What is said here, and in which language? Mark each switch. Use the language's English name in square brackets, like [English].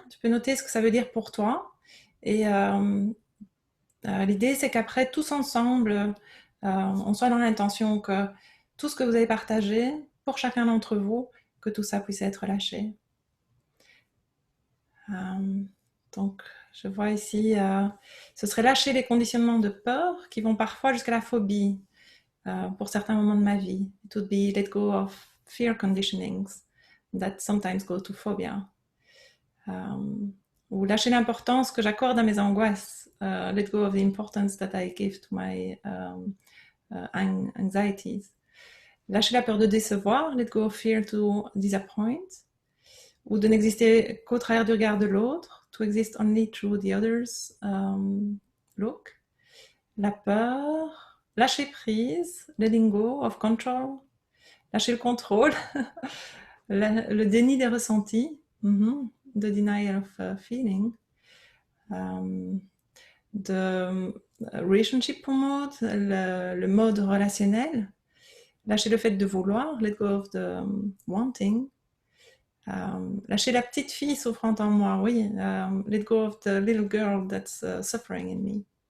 [French] Tu peux noter ce que ça veut dire pour toi. Et l'idée, c'est qu'après, tous ensemble, on soit dans l'intention que tout ce que vous avez partagé, pour chacun d'entre vous, que tout ça puisse être lâché. Donc, je vois ici, ce serait lâcher les conditionnements de peur qui vont parfois jusqu'à la phobie pour certains moments de ma vie. [English] It would be let go of fear conditionings that sometimes go to phobia. [French] Ou lâcher l'importance que j'accorde à mes angoisses. [English] Let go of the importance that I give to my anxieties. [French] Lâcher la peur de décevoir, [English] let go of fear to disappoint, [French] ou de n'exister qu'au travers du regard de l'autre, [English] to exist only through the other's look. [French] La peur, lâcher prise, [English] letting go of control, [French] lâcher le contrôle, le déni des ressentis, [English] the denial of feeling, [French] de [English] relationship mode, [French] le mode relationnel, lâcher le fait de vouloir, [English] let go of the wanting, [French] lâcher la petite fille souffrante en moi, oui, [English] let go of the little girl that's suffering in me.